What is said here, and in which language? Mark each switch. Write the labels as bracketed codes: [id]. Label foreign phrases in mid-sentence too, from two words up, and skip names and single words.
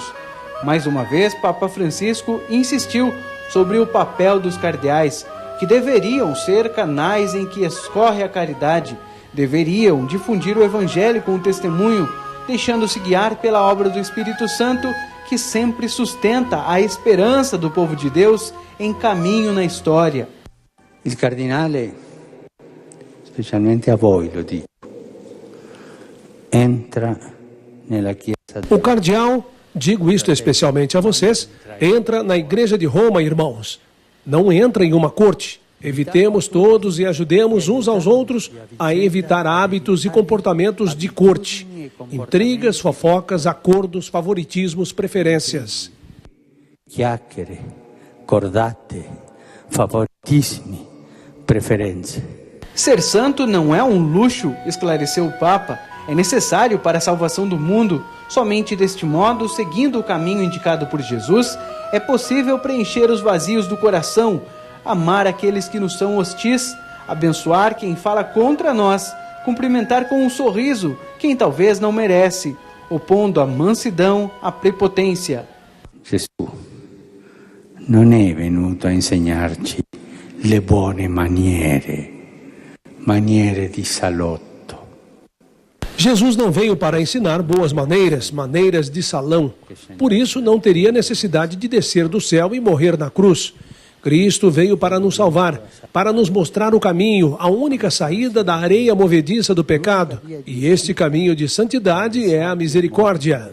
[pt] Mais uma vez, Papa Francisco insistiu sobre o papel dos cardeais, que deveriam ser canais em que escorre a caridade, deveriam difundir o Evangelho com o testemunho, deixando-se guiar pela obra do Espírito Santo, que sempre sustenta a esperança do povo de Deus em caminho na história. [it] Il cardinale, specialmente a voi lo dico, entra nella chiesa. [pt] O cardeal, digo isto especialmente a vocês, entra na igreja de Roma, irmãos. Não entra em uma corte. Evitemos todos e ajudemos uns aos outros a evitar hábitos e comportamentos de corte. Intrigas, fofocas, acordos, favoritismos, preferências. [it] Chiacchiere, cordate, favoritismi, preferenze. [pt] Ser santo não é um luxo, esclareceu o Papa. É necessário para a salvação do mundo. Somente deste modo, seguindo o caminho indicado por Jesus, é possível preencher os vazios do coração, amar aqueles que nos são hostis, abençoar quem fala contra nós, cumprimentar com um sorriso quem talvez não merece, opondo a mansidão à prepotência. [it] Jesus non è venuto a insegnarci le buone maniere di salotto. [pt] Jesus não veio para ensinar boas maneiras, maneiras de salão. Por isso, não teria necessidade de descer do céu e morrer na cruz. Cristo veio para nos salvar, para nos mostrar o caminho, a única saída da areia movediça do pecado. E este caminho de santidade é a misericórdia.